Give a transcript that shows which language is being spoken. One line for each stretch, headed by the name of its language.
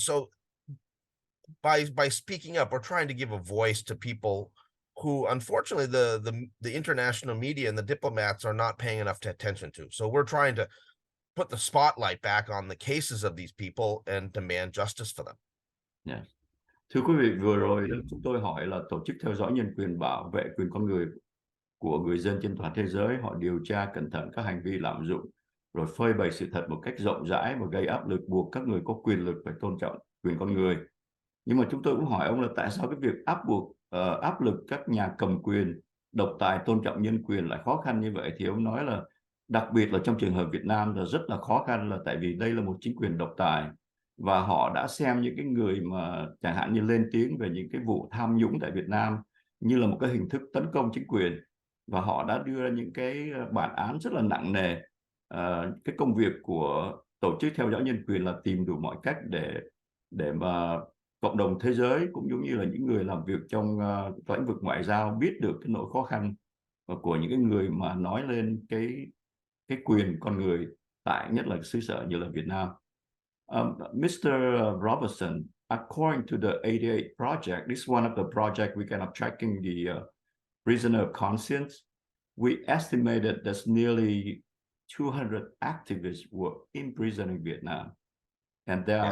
English: So by speaking up, we're trying to give a voice to people who, unfortunately, the international media and the diplomats are not paying enough attention to. So we're trying to put the spotlight back on the cases of these people and demand justice for them. Yes.
Vietnamese: Thưa quý vị, vừa rồi chúng tôi hỏi là tổ chức theo dõi nhân quyền bảo vệ quyền con người của người dân trên toàn thế giới, họ điều tra cẩn thận các hành vi lạm dụng, rồi phơi bày sự thật một cách rộng rãi và gây áp lực buộc các người có quyền lực phải tôn trọng quyền con người. Nhưng mà chúng tôi cũng hỏi ông là tại sao cái việc áp lực các nhà cầm quyền, độc tài tôn trọng nhân quyền lại khó khăn như vậy? Thì ông nói là đặc biệt là trong trường hợp Việt Nam là rất là khó khăn, là tại vì đây là một chính quyền độc tài. Và họ đã xem những cái người mà chẳng hạn như lên tiếng về những cái vụ tham nhũng tại Việt Nam như là một cái hình thức tấn công chính quyền, và họ đã đưa ra những cái bản án rất là nặng nề. Cái công việc của tổ chức theo dõi nhân quyền là tìm đủ mọi cách để để mà cộng đồng thế giới cũng giống như là những người làm việc trong lĩnh vực ngoại giao biết được cái nỗi khó khăn của những cái người mà nói lên cái quyền con người tại nhất là xứ sở như là Việt Nam.
English: Mr. Robertson, according to the 88 project, this is one of the project we kind of tracking the prisoner of conscience. We estimated there's nearly 200 activists were in prison in Vietnam. And there are